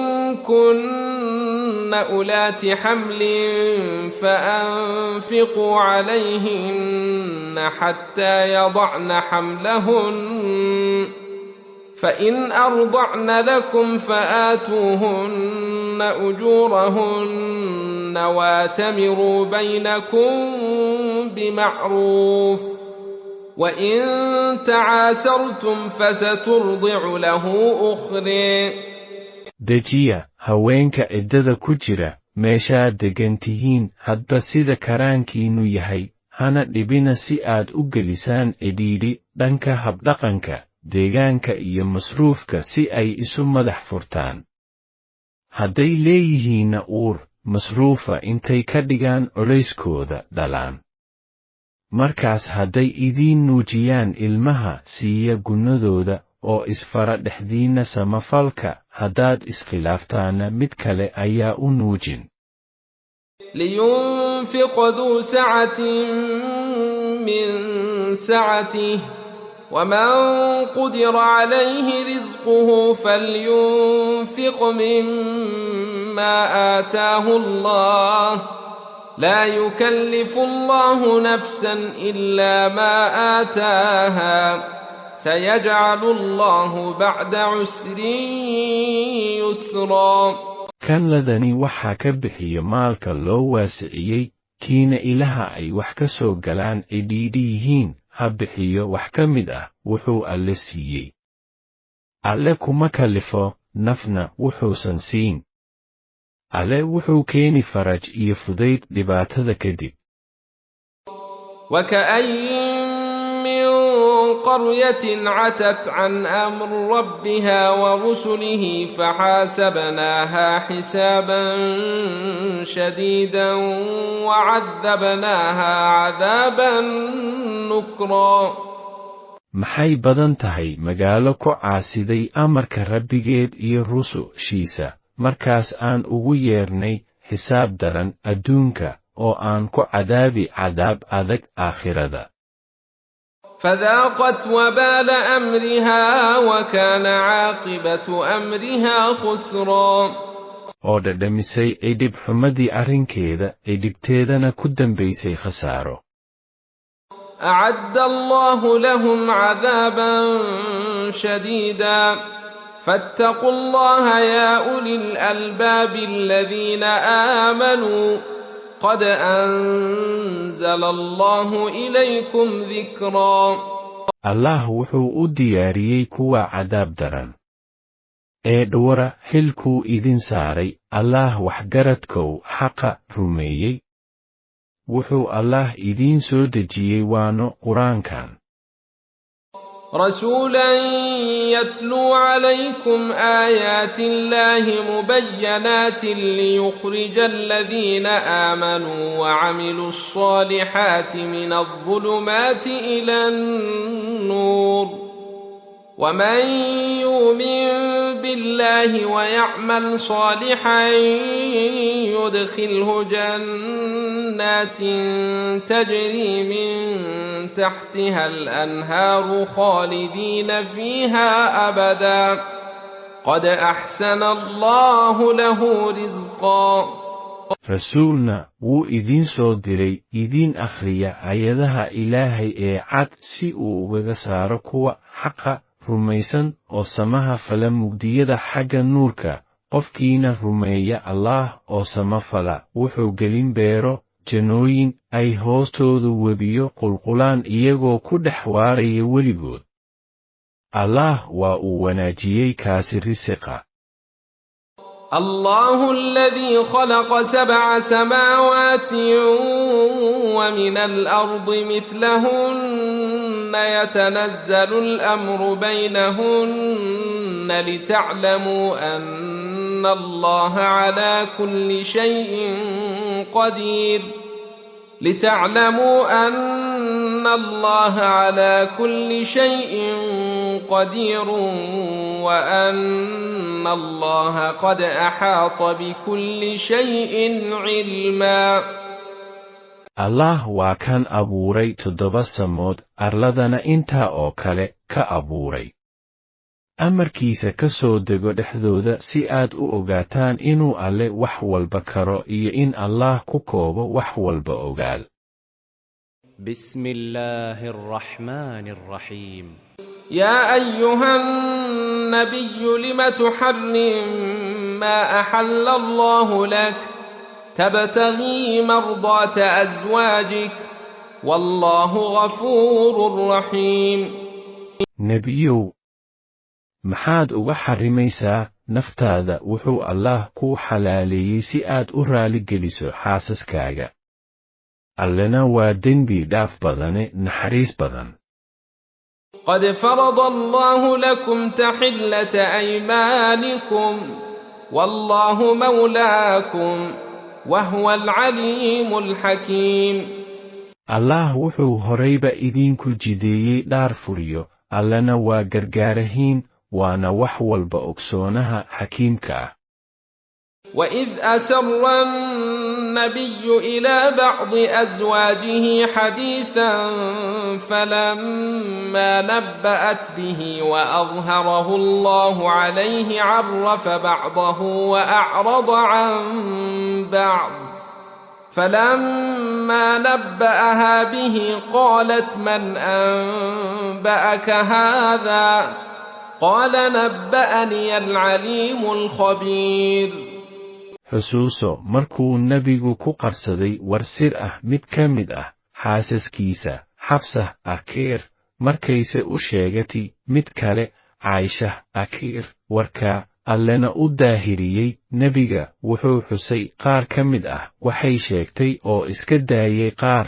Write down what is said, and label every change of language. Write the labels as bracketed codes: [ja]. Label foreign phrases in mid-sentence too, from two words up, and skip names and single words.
[ar] كن أولات حمل فأنفقوا عليهن حتى يضعن حملهن فإن أرضعن لكم فآتوهن أجورهن واتمروا بينكم بمعروف وإن تعاسرتم فسترضع له أخرى. [so] dejiya haweenka ciddada ku jira meeshaad degan tihiin hadba sida karaankiinnu yahay hana dhibina si aad u gelisaan cidhiidhi dhanka habdhaqanka deegaanka iyo masruufka si ay isu madax furtaan. hadday leeyihiinna uur masruufa intay ka dhigaan culayskooda dhalaan. markaas hadday idiin nuujiyaan ilmaha siiya gunnadooda oo isfara dhexdiinna samafalka haddaad iskhilaaftaana mid kale ayaa u nuujin. [ar] لينفق ذو سعة من سعته ومن قدر عليه رزقه فلينفق مما آتاه الله لا يكلف الله نفسا إلا ما آتاها سيجعل الله بعد عسر يسرا. [so] kan ladani waxaa ka bixiya maalka loo waasiciyey kiina ilaha ay wax ka soo galaan cidhiidhi yihiin ha bixiyo wax ka mid ah wuxuu alle siiyey. alle kuma kalifo nafna wuxuusan siin. alle wuxuu keeni faraj iyo fudayd dhibaatada kadib. [ar] وكأين من قرية عتت عن أمر ربها ورسله فحاسبناها حسابا شديدا وعذبناها عذابا نكرا. [so] maxay badan tahay magaalo ku caasiday amarka rabbigeed iyo rusushiisa markaas aan ugu yeernay xisaab daran adduunka oo aan ku cadaabi cadaab adag aakhirada. [ar] فذاقت وبال أمرها وكان عاقبة أمرها خسرا. [so] oo dhadhamisay cidhib xumadii arrinkeeda cidhibteedana ku dambaysay khasaaro. [ar] أعد الله لهم عذابا شديدا فاتقوا الله يا أولي الألباب الذين آمنوا قد أنزل الله إليكم ذكرا. [so] allah wuxuu u diyaariyey kuwa cadaab daran. ee dhowra xilkuu idin saaray allah waxgaradkow xaqa rumeeyey. wuxuu allah idiin soo dejiyey waano quraankan. [ar] رسولا يتلو عليكم آيات الله مبينات ليخرج الذين آمنوا وعملوا الصالحات من الظلمات إلى النور ومن يؤمن بالله ويعمل صالحا يدخله جنات تجري من تحتها الأنهار خالدين فيها أبدا قد أحسن الله له رزقا. [so] rasuulna wuu idiin soo diray idiin akhriya ayadaha ilaahay ee cad si uu ugaga saaro kuwa xaqa rumaysan oo samaha fala mugdiyada xagga nuurka. qofkiina rumeeya allah oo samafala wuxuu gelin beero jannooyin ay hoostooda webiyo qulqulaan iyagoo ku dhex waaraya weligood. allah waa uu wanaajiyey kaasi risiqa. [ar] الله الذي خلق 7 سماوات ومن الأرض مثلهن يتنزل الأمر بينهن لتعلموا أن الله على كل شيء قدير وأن الله قد أحاط بكل شيء علما. [so] allah waa kan abuuray 7 samood arladana intaa oo kale ka abuuray. amarkiisa ka soo dego dhexdooda si aad u ogaataan inuu alle wax walba karo iyo in allah ku koobo wax walba ogaal. [ar] بسم الله الرحمن الرحيم. يا أيها النبي لم تحرم ما أحل الله لك تبتغي مرضات أزواجك والله غفور رحيم. [so] nebiyow maxaad uga xarimaysaa naftaada wuxuu allah kuu xalaaleeyey si aad u raali geliso xaasaskaaga. allena waa dembi dhaaf badane naxariis badan. [ar] قد فرض الله لكم تحلة أيمانكم والله مولاكم وهو العليم الحكيم. [so] allah wuxuu horayba idinku jideeyey dhaar furiyo allena waa gargaarahiin waana wax walba ogsoonaha xakiimka ah. [ar] وإذ أسر النبي إلى بعض أزواجه حديثا فلما نبأت به وأظهره الله عليه عرف بعضه وأعرض عن بعض فلما نبأها به قالت من أنبأك هذا قال نبأني العليم الخبير. [so] xusuuso markuu nebigu ku qarsaday war sir ah mid ka mid ah xaasaskiisa xafsah akiir markayse u sheegatay mid kale caaishah akiir warka allena u daahiriyey nebiga wuxuu xusay qaar ka mid ah waxay sheegtay oo iska daayay qaar.